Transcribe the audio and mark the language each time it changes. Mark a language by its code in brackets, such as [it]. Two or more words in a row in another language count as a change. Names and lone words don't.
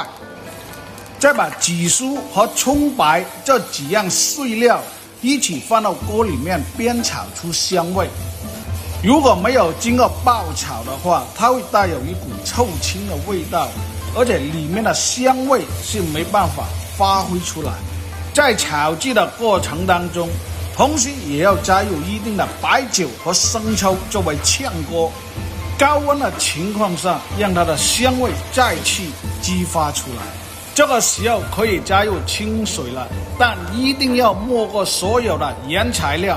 [zh] 再把紫蘇和蔥白這幾樣碎料一起放到鍋裡面煸炒出香味。如果沒有經過爆炒的話，它會帶有一股臭青的味道，而且裡面的香味是沒辦法發揮出來。在炒製的過程當中，同時也要加入一定的白酒和生抽作為炝鍋，高溫的情況下，讓它的香味再次激發出來。这个时候可以加入清水了，但一定要没过所有的原材料。